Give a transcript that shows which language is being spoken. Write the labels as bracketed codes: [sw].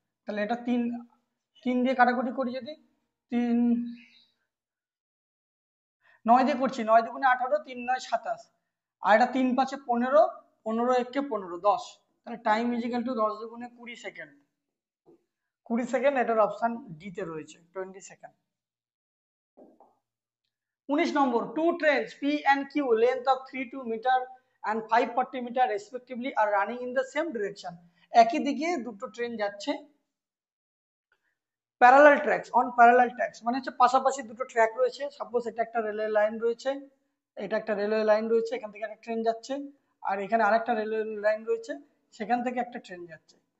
[bn] তাহলে এটা 3 দিয়ে কাটাকুটি করি, যদি 3 9 দিয়ে করছি, 9 দুগুণে 18, 3 9 27, আর এটা 3 5 15, 15 1 15 10, তাহলে [en] time is equal to [bn] 10 দুগুণে 20 সেকেন্ড। 20 সেকেন্ড এটার অপশন ডি তে রয়েছে, 20 second. [en] 19 number, two trains P and Q length of 32 meter and 540 meter respectively are running in the same direction. [bn] একই দিকে দুটো ট্রেন যাচ্ছে, [en] parallel tracks, on parallel tracks [bn] মানে হচ্ছে পাশাপাশি দুটো ট্র্যাক রয়েছে। সাপোজ এটা একটা রেলওয়ে লাইন রয়েছে, এটা একটা রেলওয়ে লাইন রয়েছে, এখান থেকে একটা ট্রেন যাচ্ছে, আর এখানে আরেকটা রেলওয়ে লাইন রয়েছে, সেখান থেকে একটা ট্রেন যাচ্ছে।